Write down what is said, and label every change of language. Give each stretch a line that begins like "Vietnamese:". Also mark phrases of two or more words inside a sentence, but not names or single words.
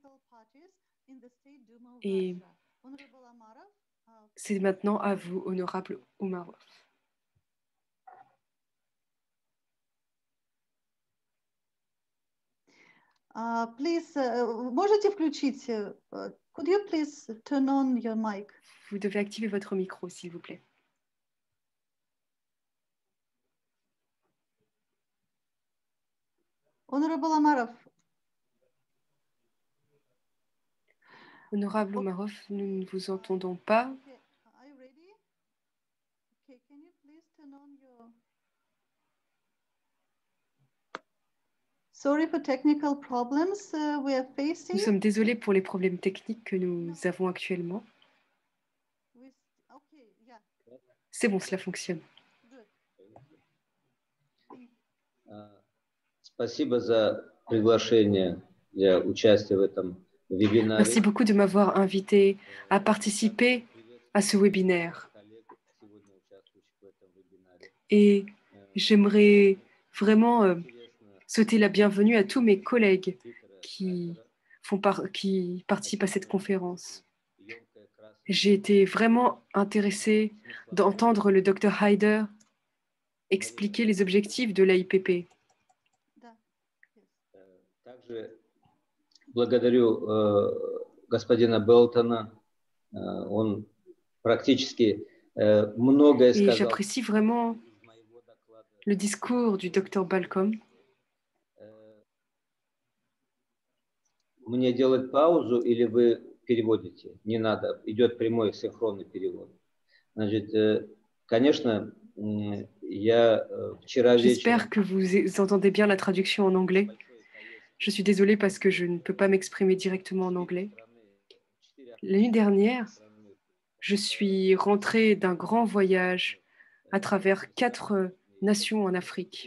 French: Et c'est maintenant à vous, honorable Omarov.
English: Please,
Russian: можете включить?
English: Could you please turn on your mic?
French: Vous devez activer votre micro, s'il vous plaît.
English: Honorable Amarov.
French: Honorable Omarov, nous ne vous entendons pas.
English: Are you ready? Okay, can you please turn on your... Sorry for technical problems we are facing.
French: Nous sommes désolés pour les problèmes techniques que nous avons actuellement.
English: Okay, yeah.
French: C'est bon, cela fonctionne.
English: Good.
Russian: Спасибо за приглашение для участия в этом вебинаре.
French: Merci beaucoup de m'avoir invité à participer à ce webinaire. Et j'aimerais vraiment souhaiter la bienvenue à tous mes collègues qui participent à cette conférence. J'ai été vraiment intéressée d'entendre le Dr. Haider expliquer les objectifs de l'AIPP.
Russian: Также благодарю господина Белтона. Он практически многое
French: Et
Russian: сказал.
French: j'apprécie vraiment le discours du Dr. Balcom.
Russian: Мне делать паузу или вы переводите? Не надо, идет прямой синхронный перевод. Значит, конечно, я вчера вечером...
French: J'espère que vous entendez bien la traduction en anglais. Je suis désolée parce que je ne peux pas m'exprimer directement en anglais. L'année dernière, je suis rentrée d'un grand voyage à travers 4 nations en Afrique.